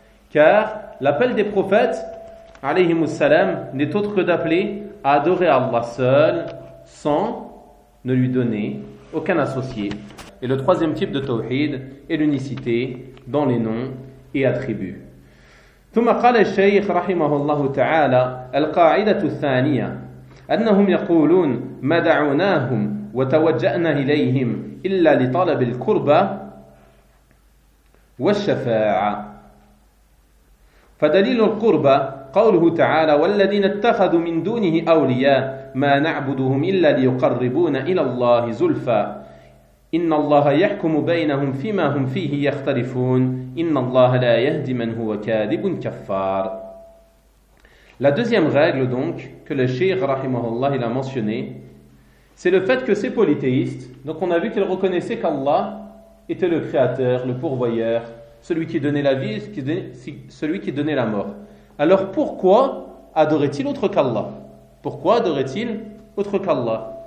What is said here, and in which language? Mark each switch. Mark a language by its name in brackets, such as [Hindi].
[French] Car l'appel des prophètes alayhi wa sallam n'est autre que d'appeler à adorer Allah seul sans ne lui donner aucun associé. Et le troisième type de tawhid est l'unicité dans les noms et attributs. [Arabic] ثم قال الشيخ رحمه الله تعالى القاعدة الثانية أنهم يقولون ما دعوناهم وتوجأنا إليهم إلا لطلب القربة والشفاعة فدليل القربة قوله تعالى والذين اتخذوا من دونه أولياء ما نعبدهم إلا ليقربون إلى الله زلفى إن الله يحكم بينهم فيما هم فيه يختلفون إن الله لا يهدي من هو كاذب كفار. [French] La deuxième règle donc que le cheikh rahimahullah il a mentionné, c'est le fait que ces polythéistes, donc on a vu qu'ils reconnaissaient qu'Allah était le créateur, le pourvoyeur, celui qui donnait la vie, celui qui donnait la mort. Alors pourquoi adorait-il autre qu'Allah? Pourquoi adorait-il autre qu'Allah?